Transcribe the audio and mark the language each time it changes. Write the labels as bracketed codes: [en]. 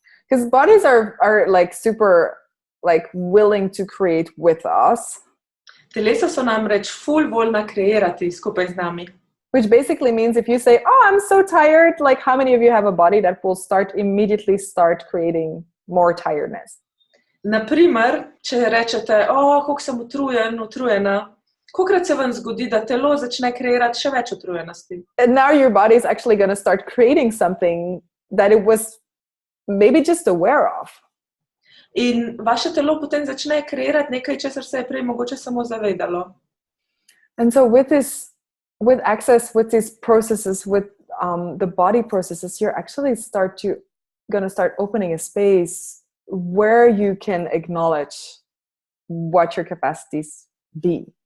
[en] Because bodies are like super like willing to create with us. [sl] Telesa so namreč ful voljna kreirati skupaj z nami. [en] Which basically means if you say, oh, I'm so tired, like how many of you have a body that will immediately start creating more tiredness? [sl] Naprimer, če rečete, koliko sem utrujena, kolikrat se vam zgodi, da telo začne kreirati še več utrujenosti? [en] And now your body is actually going to start creating something that it was maybe just aware of. [sl] In vaše telo potem začne kreirati nekaj, česar se je prej mogoče samo zavedalo. [en] And so with access, with these processes, with the body processes, you're actually going to start opening a space where you can acknowledge what your capacities be.